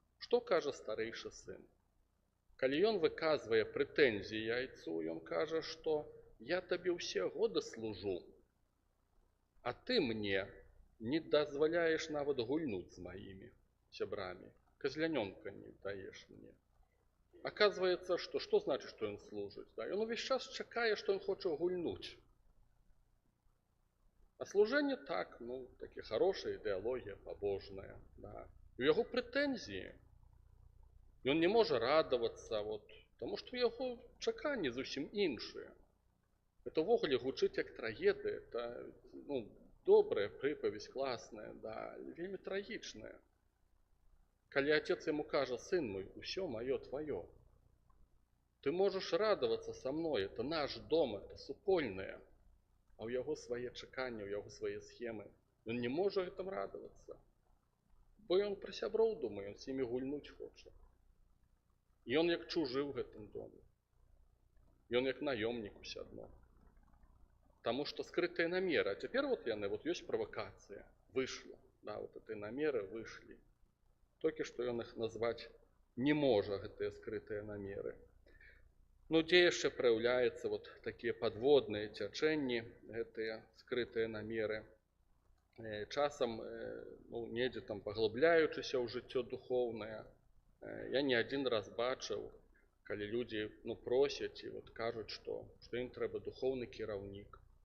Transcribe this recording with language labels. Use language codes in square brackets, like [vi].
[be] Што кажа старэйшы сын? Калі ён выказвае прэтэнзіі Айцу, ён кажа, што я табе ўсе годы служу, а ты мне не дазваляеш нават гульнуць з маімі сябрамі, казлянёнка не даеш мне. [ru] Оказывается, что значит, что он служит? Да? И он весь час чакае, что он хочет гульнуть. А служение так, ну, таки хорошая идеология, побожная. Да. И у его претензии. И он не может радоваться, вот, потому что его чаканні зусім іншыя. [be] Это ввогуле гучыць як трагедыя, это, ну, добрая прыпаведь, классная, да, вельмі трагічная. [ru] Калі отец ему кажа, сын мой, усё маё твоё. Ты можешь радоваться со мной, это наш дом, это супольное. [be] А у яго свае чаканні, у яго свае схемы. [ru] Он не может гэтым радоваться. [be] Бо ён пра сяброў думае, он с імі гульнуць хоча. І он як чужы ў гэтым доме. Ён як наёмнік усё адно. [ru] Потому что скрытые намеры. А теперь вот яны, вот есть провокация. Вышло. Да, вот эти намеры вышли. [be] Толькі што ён іх назваць не можа, гэтыя скрытыя намеры. Ну, дзе яшчэ праяўляецца вот такія падводныя цячэнні, гэтыя скрытыя намеры. Часам, ну, недзе там паглыбляючыся ў жыццё духоўнае, я не адзін раз бачыў, калі людзі, ну, просяць і вот кажуць, што ім трэба духоўны кіраўнік.